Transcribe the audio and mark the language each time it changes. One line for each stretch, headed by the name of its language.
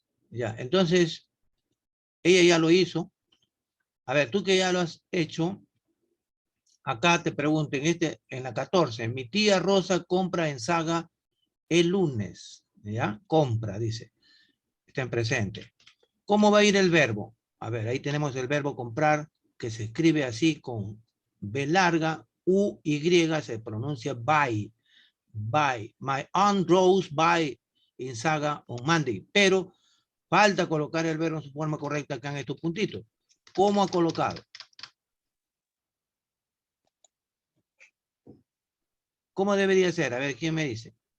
Spanish: Ya, entonces, ella ya lo hizo. A ver, tú que ya lo has hecho, acá te pregunto, en la 14, mi tía Rosa compra en Saga el lunes, ¿ya? Compra, dice. Está en presente. ¿Cómo va a ir el verbo? A ver, ahí tenemos el verbo comprar, que se escribe así con B larga, U-Y, se pronuncia buy.
English: Buy. My aunt Rose buy in Saga on Monday.
Spanish: Pero falta colocar el verbo en su forma correcta acá en estos puntitos. ¿Cómo ha colocado? ¿Cómo debería ser? A ver, ¿quién me dice?